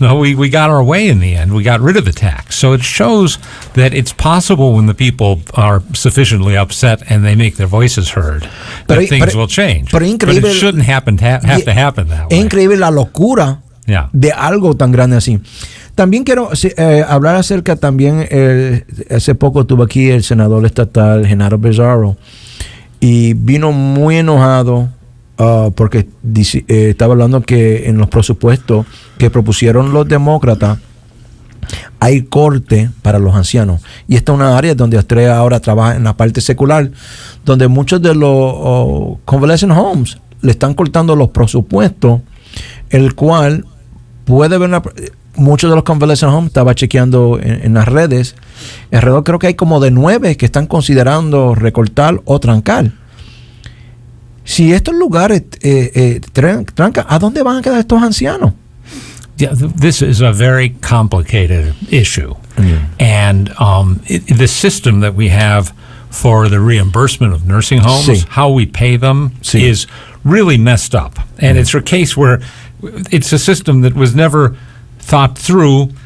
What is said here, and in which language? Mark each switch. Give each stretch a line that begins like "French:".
English: No, we got our way in the end. We got rid of the tax. So it shows that it's possible, when the people are sufficiently upset and they make their voices heard, that things will change. But it shouldn't have to happen that way.
Spanish: Es increíble la locura de algo tan grande así. También quiero hablar acerca también, hace poco tuve aquí el senador estatal Genaro Becerra, y vino muy enojado porque estaba hablando que en los presupuestos que propusieron los demócratas hay corte para los ancianos, y esta es una área donde Estrella ahora trabaja en la parte secular, donde muchos de los convalescent homes le están cortando los presupuestos, el cual puede ver muchos de los convalescent homes, estaba chequeando en las redes, alrededor creo que hay como de 9 que están considerando recortar o trancar. Si estos lugares trancan, ¿a dónde van a quedar estos ancianos?
English: Yeah, this is a very complicated issue. And the system that we have for the reimbursement of nursing homes, how we pay them, is really messed up. And it's a case where it's a system that was never thought through.